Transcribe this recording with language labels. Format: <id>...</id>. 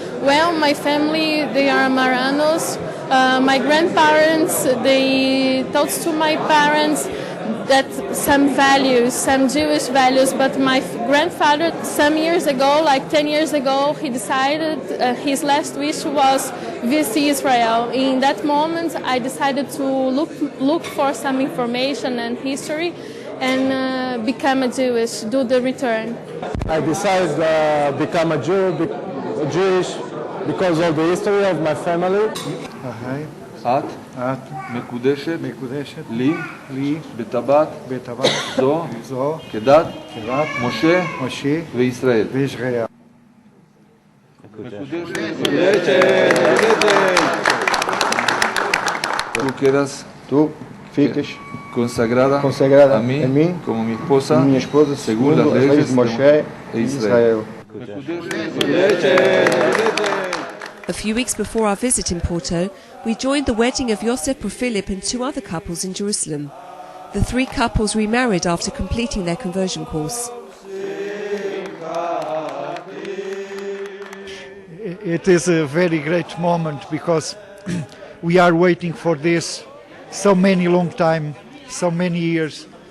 <en>Well, my family, they are Marranos. My grandparents, they taught to my parents that some values, some Jewish values, but my grandfather, some years ago, like 10 years ago, he decided his last wish was visit Israel. In that moment, I decided to look for some information and history and become a Jewish, do the return. I decided to become a Jewish because of the history of my family.</en> <he>את מקודשת לי בטבעת זו כדת משה וישראל.</he> <es>Tú quedas, tú fiques consagrada a mí como mi esposa según las leyes de Moshe e Israel.</es> <en>A few weeks before our visit in Porto, we joined the wedding of Josep Profilip and two other couples in Jerusalem. The three couples remarried after completing their conversion course. It is a very great moment because we are waiting for this so many long time, so many years.</en>